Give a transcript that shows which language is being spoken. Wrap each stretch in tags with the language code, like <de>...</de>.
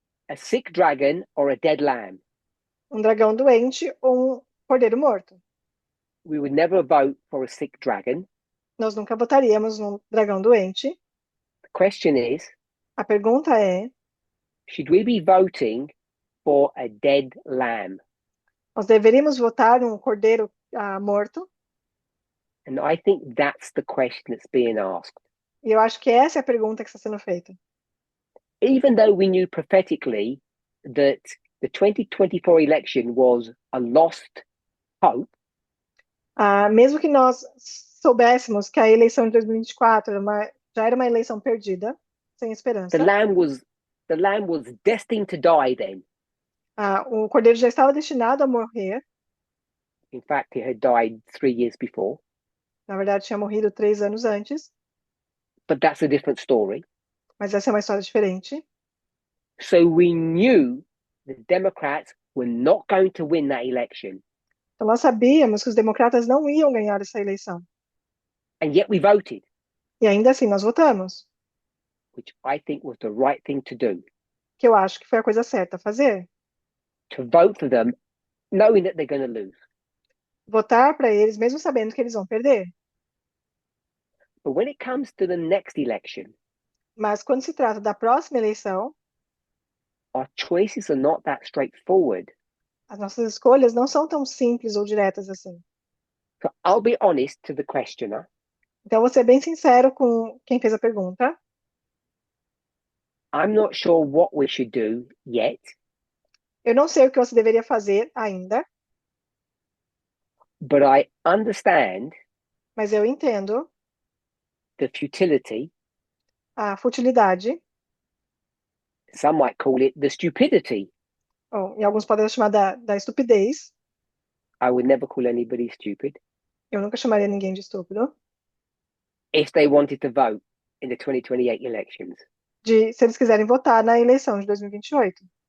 <en>a sick dragon or a dead lamb.</en> <pt>Um dragão doente ou um cordeiro morto.</pt> <en>We would never vote for a sick dragon.</en> <pt>Nós nunca votaríamos num dragão doente.</pt> <en>The question is,</en> <pt>A pergunta é:</pt> <en>should we be voting for a dead lamb?</en> <pt>nós deveríamos votar um cordeiro morto?</pt> <en>And I think that's the question that's being asked.</en> <pt>E eu acho que essa é a pergunta que está sendo feita.</pt> <en>Even though we knew prophetically that the 2024 election was a lost hope,</en> <pt>Mesmo que nós soubéssemos que a eleição de 2024 já era uma eleição perdida, sem esperança,</pt> <en>the lamb was destined to die then.</en> <pt>o cordeiro já estava destinado a morrer.</pt> <en>In fact, it had died 3 years before.</en> <pt>Na verdade, tinha morrido 3 anos antes,</pt> <en>But that's a different story.</en> <pt>mas essa é uma história diferente.</pt> <en>So we knew the Democrats were not going to win that election.</en> <pt>Então, nós sabíamos que os democratas não iam ganhar essa eleição.</pt> <en>And yet we voted,</en> <pt>E ainda assim, nós votamos,</pt> <en>which I think was the right thing to do.</en> <pt>que eu acho que foi a coisa certa a fazer.</pt> <en>To vote for them, knowing that they're going to lose.</en> <pt>Votar para eles, mesmo sabendo que eles vão perder.</pt> <en>But when it comes to the next election,</en> <pt>Mas quando se trata da próxima eleição,</pt> <en>our choices are not that straightforward.</en> <pt>as nossas escolhas não são tão simples ou diretas assim.</pt> <en>So I'll be honest to the questioner.</en> <pt>Então, vou ser bem sincero com quem fez a pergunta.</pt> <en>I'm not sure what we should do yet,</en> <pt>Eu não sei o que você deveria fazer ainda,</pt> <en>but I understand</en> <pt>mas eu entendo</pt> <en>the futility.</en> <pt>a futilidade,</pt> <en>Some might call it the stupidity.</en> <pt>e alguns podem chamar da estupidez.</pt> <en>I would never call anybody stupid</en> <pt>Eu nunca chamaria ninguém de estúpido.</pt> <en>if they wanted to vote. in the 2028 elections.</en> <pt>Se eles quiserem votar na eleição de 2028.</pt>